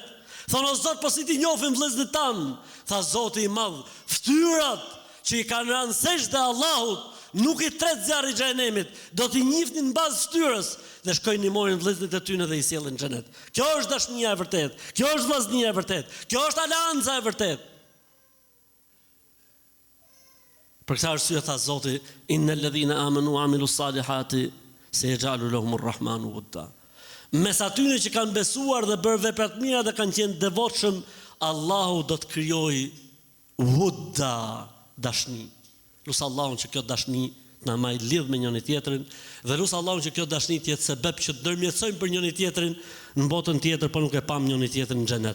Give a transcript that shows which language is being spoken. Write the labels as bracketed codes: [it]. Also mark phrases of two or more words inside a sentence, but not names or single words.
[sq] Thonë: o Zot, po si ti njohim vëllezërit tan? Tha Zoti i madh: ftyrat që i kanë rënë sejdë Allahut, nuk i tret zjarri i xhenemit, do t'i njihnin në bazë fytyrës dhe shkojnë i morin vëllezërit e tyre dhe i sjellin në xhenet. Kjo është dashnia e vërtet, kjo është vllaznia e vërtet, kjo është aleanca e vërtet. Për këtë arsye tha Zoti: [ar] إن الذين آمنوا وعملوا الصالحات سيجعل لهم الرحمن ودا. [sq] Mes atyre që kanë besuar dhe bërë vepra të mira dhe kanë qenë devotshëm, Allahu do të krijojë wudda, dashni. Lusë Allahun që kjo dashni na më lidh me njëri tjetrin dhe lusë Allahun që kjo dashni të jetë sebeb që të ndërmjetësojmë për njëri tjetrin në botën tjetër, por nuk e pam njëri tjetrin në xhenet.